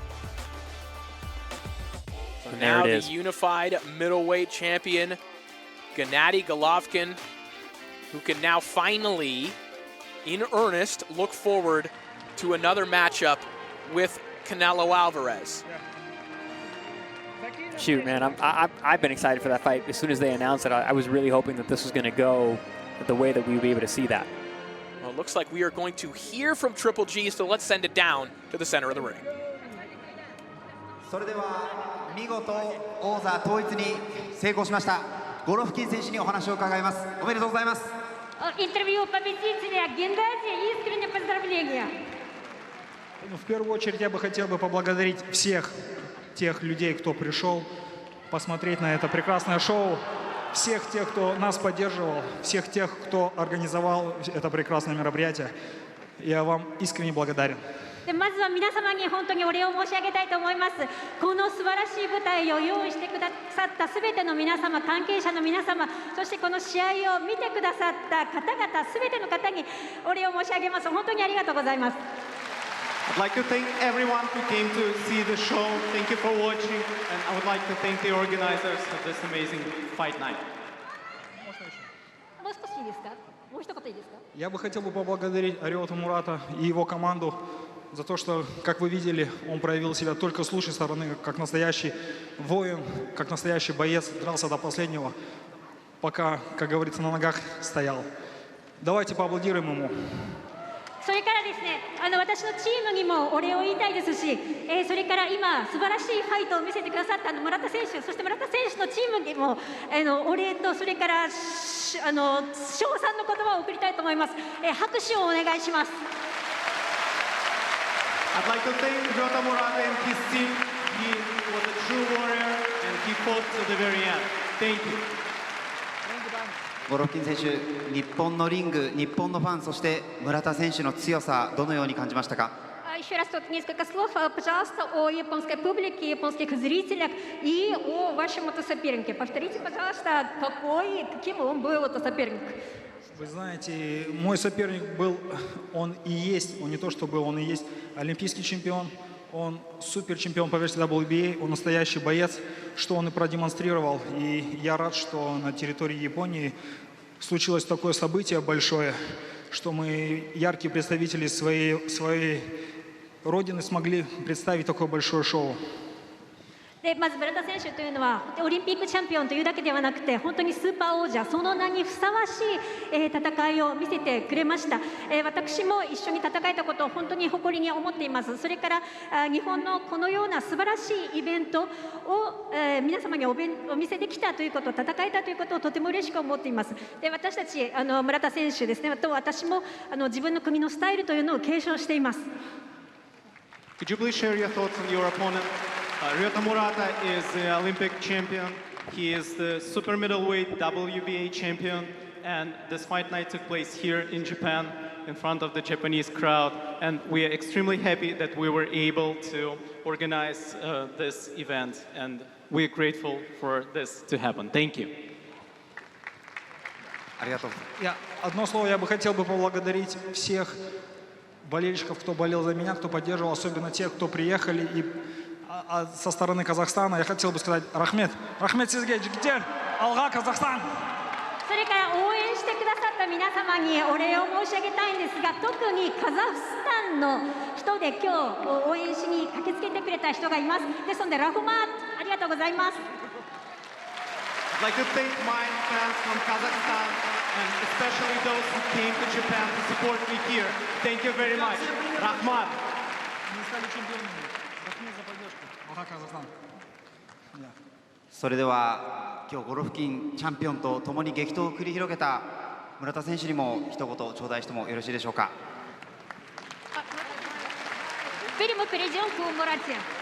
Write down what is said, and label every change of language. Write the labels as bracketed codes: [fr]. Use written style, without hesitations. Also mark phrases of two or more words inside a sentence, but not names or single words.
[en] So now the unified middleweight champion, Gennadiy Golovkin, who can now finally, in earnest, look forward to another matchup with Canelo Alvarez. Shoot, man, I've been excited for that fight. As soon as they announced it, I was really hoping that this was going to go the way that we would be able to see that. Well, it looks like we are going to hear from Triple G, so let's send it down to the center of the ring. [ja] それでは見事王座統一に成功しましたゴロフキン選手にお話を伺います。おめでとうございます。 [ru] Интервью победителя Геннадия, искренне поздравления. В первую очередь я бы хотел поблагодарить всех тех людей, кто пришел посмотреть на это прекрасное шоу, всех тех, кто нас поддерживал, всех тех, кто организовал это прекрасное мероприятие. Я вам искренне благодарен. [ja] でまずは皆様に本当にお礼を申し上げたいと思います。この素晴らしい舞台を用意してくださったすべての皆様、関係者の皆様、そしてこの試合を見てくださった方々、すべての方にお礼を申し上げます。本当にありがとうございます。 [en] I'd like to thank everyone who came to see the show. Thank you for watching, and I would like to thank the organizers of this amazing fight night. [ja] もう少しいいですか？もう一言いいですか？ [ru] Я бы хотел поблагодарить Ryota Murata и его команду за то, что, как вы видели, он проявил себя только с лучшей стороны, как настоящий воин, как настоящий боец, дрался до последнего, пока, как говорится, на ногах стоял. Давайте поаплодируем ему. [ja] それからですね、私のチームにもお礼を言いたいですし、それから今素晴らしいファイトを見せてくださった村田選手、そして村田選手のチームにもお礼とそれから称賛の言葉を送りたいと思います。拍手をお願いします。 [en] I'd like to thank Ryota Murata and his team. He was a true warrior and he fought to the very end. Thank you. [ja] ゴロフキン選手、日本のリング、日本のファン、そして村田選手の強さ、どのように感じましたか？ [ru] Еще раз тут несколько слов, пожалуйста, о японской публике, японских зрителях и о вашем сопернике. Повторите, пожалуйста, каким он был этот соперник. Вы знаете, мой соперник был, он и есть, он не то что был, он и есть олимпийский чемпион, он супер чемпион по версии WBA, он настоящий боец, что он и продемонстрировал. И я рад, что на территории Японии случилось такое событие большое, что мы, яркие представители своей родины, смогли представить такое большое шоу. [ja] でまず村田選手というのはオリンピックチャンピオンというだけではなくて本当にスーパー王者その名にふさわしい、戦いを見せてくれました、私も一緒に戦えたことを本当に誇りに思っています。それから日本のこのような素晴らしいイベントを、皆様にお見せできたということ戦えたということをとても嬉しく思っています。で私たち村田選手ですねと私も自分の組のスタイルというのを継承しています。 [en] Could you please share your thoughts on your opponent? Ryota Murata is the Olympic champion. He is the super middleweight WBA champion. And this fight night took place here in Japan in front of the Japanese crowd. And we are extremely happy that we were able to organize this event. And we're grateful for this to happen. Thank you. [ru] Одно слово, я бы хотел поблагодарить всех болельщиков, кто болел за меня, кто поддерживал, особенно тех, кто приехали. И со стороны Казахстана я хотел бы сказать Рахмет. [kk] Рахмет сизге, жигдер, алга Казахстан. [ja] それから応援してくださった皆様にお礼を申し上げたいんですが、特にカザフスタンの人で今日応援しに駆けつけてくれた人がいます。ですのでラフマートありがとうございます。 [en] I'd like to thank my fans from Kazakhstan and especially those who came to Japan to support me here. Thank you very much. Rahmat. [ja] それでは今日ゴロフキンチャンピオンと共に激闘を繰り広げた村田選手にも一言頂戴してもよろしいでしょうか。 [ru] Перед перейдем к Мурате.